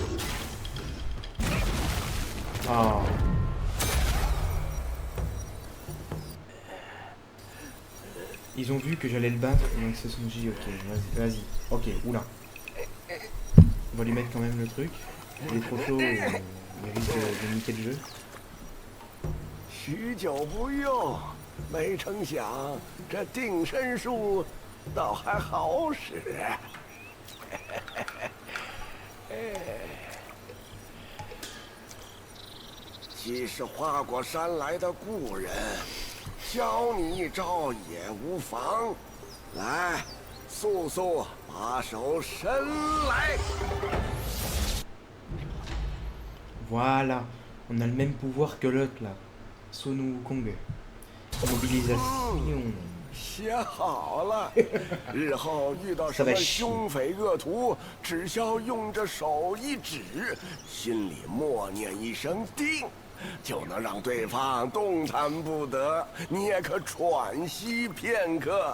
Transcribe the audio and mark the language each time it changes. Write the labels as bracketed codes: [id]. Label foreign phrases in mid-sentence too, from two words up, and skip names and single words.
[fr] Ah. Ils ont vu que j'allais le battre, donc c'est son J, ok, vas-y, ok, oula. On va lui mettre quand même le truc. Il est trop chaud, il risque de niquer le jeu. [zh] 许久不用，没成想这定身术倒还好使。既是花果山来的故人，教你一招也无妨。来，速速把手伸来。 [fr] Voilà, on a le même pouvoir que l'autre là. Sun Wukong. Mobilisation. [zh] 写好了，日后遇到什么凶匪恶徒，只需用着手一指，心里默念一声“定”，就能让对方动弹不得，你也可喘息片刻。